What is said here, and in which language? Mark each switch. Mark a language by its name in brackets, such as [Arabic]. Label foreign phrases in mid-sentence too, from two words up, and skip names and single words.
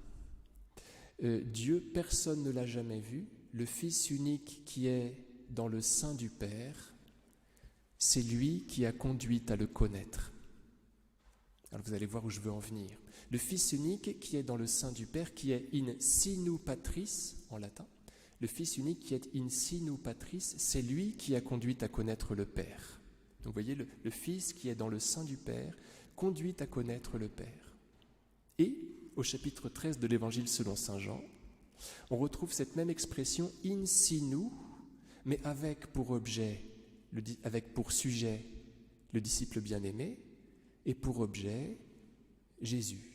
[French] Dieu, personne ne l'a jamais vu, le Fils unique qui est dans le sein du Père, c'est lui qui a conduit à le connaître. Alors vous allez voir où je veux en venir. Le Fils unique qui est dans le sein du Père, qui est [Latin] in sinu patris [French] en latin, le Fils unique qui est [Latin] in sinu patris, [French] c'est lui qui a conduit à connaître le Père. Donc vous voyez, le Fils qui est dans le sein du Père conduit à connaître le Père. Et au chapitre 13 de l'Évangile selon saint Jean, on retrouve cette même expression [Latin] in sinu, [French] mais avec pour sujet le disciple bien-aimé et pour objet Jésus.